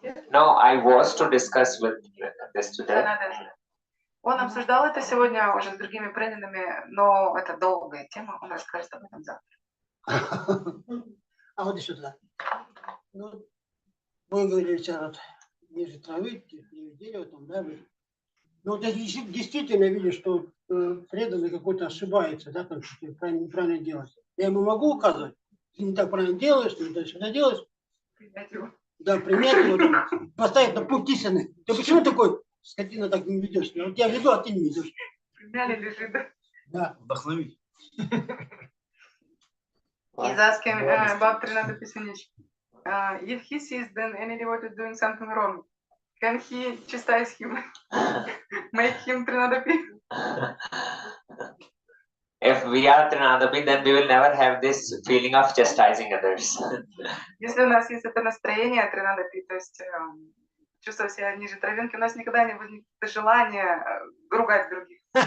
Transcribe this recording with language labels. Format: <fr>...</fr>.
<en>No, I was to discuss with this today.</en> <ru>Он обсуждал это сегодня уже с другими преданными, но это долгая тема, он расскажет об этом завтра. А вот еще туда. Ну, вы говорили сейчас, ниже травы, дерево там, да, вы. Ну, вот я действительно вижу, что преданный какой-то ошибается, да, там что-то неправильно делать. Я ему могу указывать, ты не так правильно делаешь, ты не так сюда делаешь. Принять его. Да, принять его, там, поставить на путь истины. Ты почему такой, скотина, так не ведешь? Я вот тебя веду, а ты не ведешь. Приняли, лежит, да? Да. Вдохновить.</ru> <en>He's asking about Trinada Pisanich. If he sees then any devotee doing something wrong, can he chastise him? Make him Trinadapi? If we are Trinadapi, then we will never have this feeling of chastising others.</en> <ru>Если у нас есть это настроение Trinadapi, то есть чувствовать себя ниже травинки, у нас никогда не возникнет желания ругать других.</ru>